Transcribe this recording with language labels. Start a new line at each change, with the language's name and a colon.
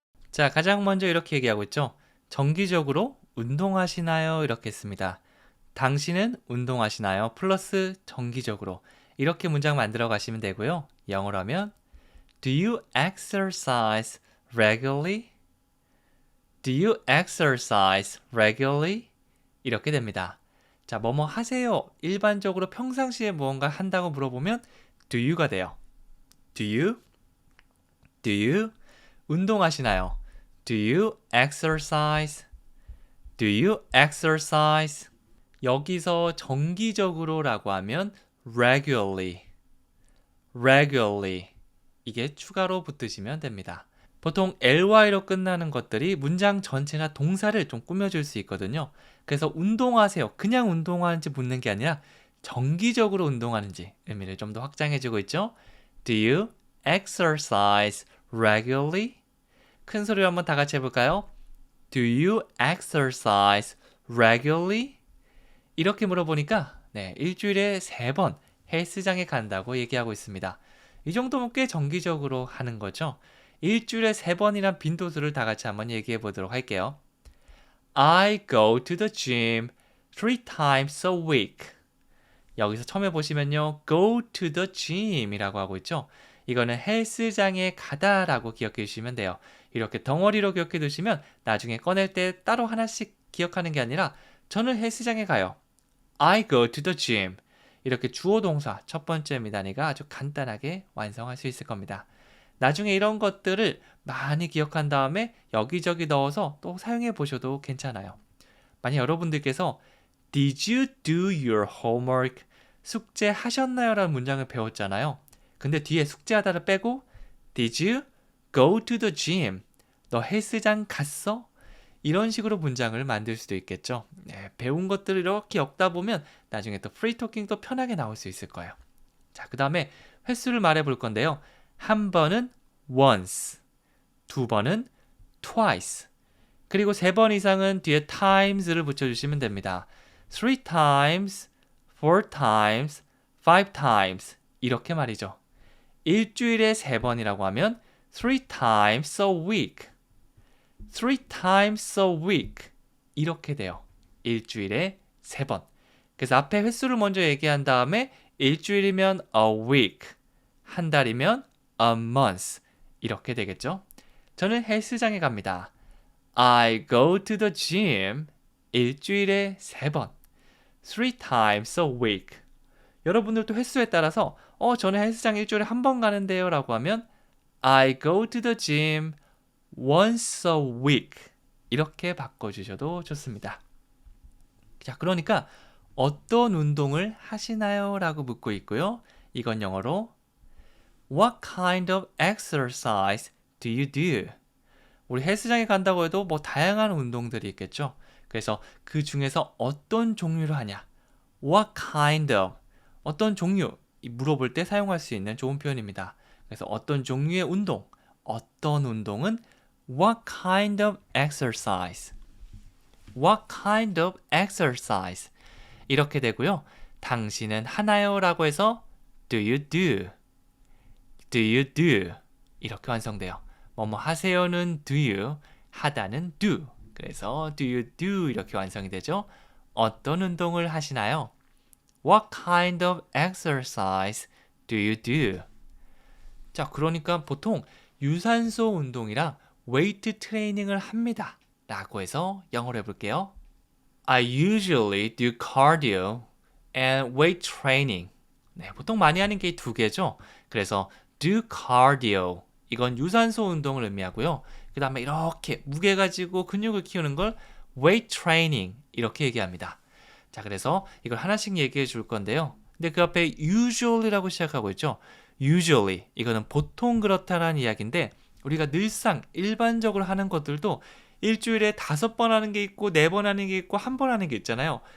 Korean: 자, 가장 먼저 이렇게 얘기하고 있죠. 정기적으로 운동하시나요? 이렇게 했습니다. 당신은 운동하시나요? 플러스 정기적으로. 이렇게 문장 만들어 가시면 되고요. 영어로 하면
English: Do you exercise regularly? Do you exercise regularly?
Korean: 이렇게 됩니다. 자, 뭐뭐 하세요? 일반적으로 평상시에 무언가 한다고 물어보면 do you가 돼요.
English: Do you? Do you?
Korean: 운동하시나요?
English: Do you exercise? Do you exercise?
Korean: 여기서 정기적으로라고 하면
English: regularly, regularly
Korean: 이게 추가로 붙으시면 됩니다. 보통 ly로 끝나는 것들이 문장 전체나 동사를 좀 꾸며줄 수 있거든요. 그래서 운동하세요. 그냥 운동하는지 묻는 게 아니라 정기적으로 운동하는지 의미를 좀 더 확장해주고 있죠.
English: Do you exercise regularly?
Korean: 큰 소리로 한번 다 같이 해볼까요?
English: Do you exercise regularly?
Korean: 이렇게 물어보니까 일주일에 3번 헬스장에 간다고 얘기하고 있습니다. 이 정도면 꽤 정기적으로 하는 거죠. 일주일에 3번이란 빈도수를 다 같이 한번 얘기해 보도록 할게요.
English: I go to the gym 3 times a week.
Korean: 여기서 처음에 보시면요.
English: go to the gym
Korean: 이라고 하고 있죠. 이거는 헬스장에 가다라고 기억해 주시면 돼요. 이렇게 덩어리로 기억해 두시면 나중에 꺼낼 때 따로 하나씩 기억하는 게 아니라 저는 헬스장에 가요.
English: I go to the gym.
Korean: 이렇게 주어 동사 첫 번째 미단이가 아주 간단하게 완성할 수 있을 겁니다. 나중에 이런 것들을 많이 기억한 다음에 여기저기 넣어서 또 사용해 보셔도 괜찮아요. 만약 여러분들께서
English: Did you do your homework?
Korean: 숙제하셨나요? 라는 문장을 배웠잖아요. 근데 뒤에 숙제하다를 빼고
English: Did you go to the gym?
Korean: 너 헬스장 갔어? 이런 식으로 문장을 만들 수도 있겠죠. 배운 것들을 이렇게 엮다 보면 나중에 또 프리토킹도 편하게 나올 수 있을 거예요. 자, 그 다음에 횟수를 말해 볼 건데요. 한 번은 once, 2번은 twice, 그리고 3번 이상은 뒤에 times를 붙여주시면 됩니다.
English: 3 times, 4 times, 5 times
Korean: 이렇게 말이죠. 일주일에 3번이라고 하면
English: 3 times a week, 3 times a week
Korean: 이렇게 돼요. 일주일에 3번. 그래서 앞에 횟수를 먼저 얘기한 다음에 일주일이면 a week, 한 달이면 a month 이렇게 되겠죠. 저는 헬스장에 갑니다.
English: I go to the gym
Korean: 일주일에 3번,
English: 3 times a week.
Korean: 여러분들도 횟수에 따라서 저는 헬스장 일주일에 한 번 가는데요 라고 하면
English: I go to the gym once a week
Korean: 이렇게 바꿔주셔도 좋습니다. 자, 그러니까 어떤 운동을 하시나요? 라고 묻고 있고요. 이건 영어로
English: What kind of exercise do you do?
Korean: 우리 헬스장에 간다고 해도 뭐 다양한 운동들이 있겠죠. 그래서 그 중에서 어떤 종류를 하냐?
English: What kind of
Korean: 어떤 종류 물어볼 때 사용할 수 있는 좋은 표현입니다. 그래서 어떤 종류의 운동, 어떤 운동은
English: What kind of exercise? What kind of exercise? 이렇게 되고요.
Korean: 당신은 하나요? 라고 해서
English: Do you do? Do you do? 이렇게 완성돼요.
Korean: 뭐뭐 하세요는 do you, 하다는 do. 그래서
English: do you do
Korean: 이렇게 완성이 되죠. 어떤 운동을 하시나요?
English: What kind of exercise do you do?
Korean: 자, 그러니까 보통 유산소 운동이랑 웨이트 트레이닝을 합니다. 라고 해서 영어로 해볼게요.
English: I usually do cardio and weight training.
Korean: 네, 보통 많이 하는 게 2개죠.
English: 그래서 do cardio.
Korean: 이건 유산소 운동을 의미하고요. 그 다음에 이렇게 무게 가지고 근육을 키우는 걸 weight training 이렇게 얘기합니다. 자, 그래서 이걸 하나씩 얘기해 줄 건데요. 근데 그 앞에 usually라고 시작하고 있죠. usually 이거는 보통 그렇다라는 이야기인데 우리가 늘상 일반적으로 하는 것들도 일주일에 5번 하는 게 있고 4번 하는 게 있고 1번 하는 게 있잖아요.